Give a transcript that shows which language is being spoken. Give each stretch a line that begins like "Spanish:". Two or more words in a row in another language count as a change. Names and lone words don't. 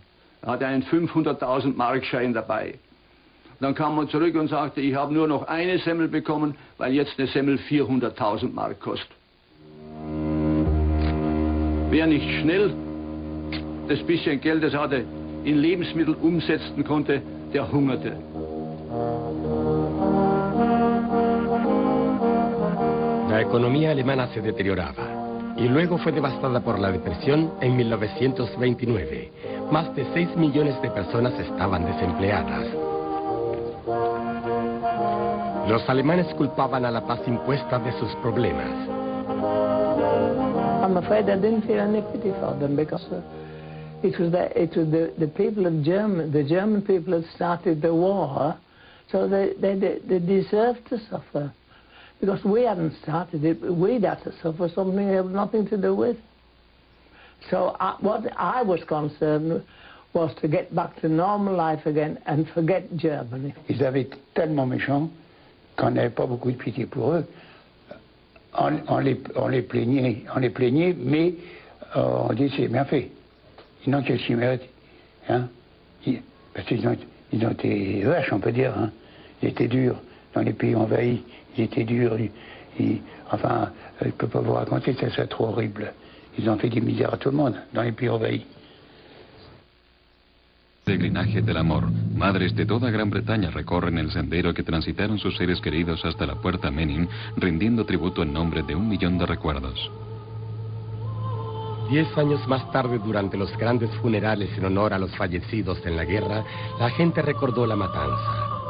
German: Er hatte einen 500.000 Markschein dabei. Dann kam man zurück und sagte, ich habe nur noch eine Semmel bekommen, weil jetzt eine Semmel 400.000 Mark kostet. Wer nicht schnell das bisschen Geld, das er in Lebensmittel umsetzen konnte, der hungerte.
Spanish: La economía alemana se deterioraba y luego fue devastada por la depresión en 1929. Más de 6 millones de personas estaban desempleadas. Los alemanes culpaban a la paz impuesta de sus problemas.
English: I'm afraid I didn't feel any pity for them because it was the people of the German people had started the war, so they deserved to suffer. Because we hadn't started it, we'd had to suffer something we had nothing to do with. So what I was concerned was to get back to normal life again and forget Germany.
French: Ils avaient été tellement méchants qu'on n'avait pas beaucoup de pitié pour eux. On les plaignait, mais on dit c'est bien fait. Ils n'ont qu'à s'y mettre. Hein? Parce qu'ils ont été vaches, on peut dire. Hein? Ils étaient durs dans les pays envahis. Ils étaient durs. Enfin, je ne peux pas vous raconter, c'est trop horrible. Ils ont fait des misères à tout le monde dans les pays envahis.
Spanish: Peregrinaje del amor. Madres de toda Gran Bretaña recorren el sendero que transitaron sus seres queridos hasta la puerta Menin, rindiendo tributo en nombre de 1 millón de recuerdos. 10 años más tarde, durante los grandes funerales en honor a los fallecidos en la guerra, la gente recordó la matanza.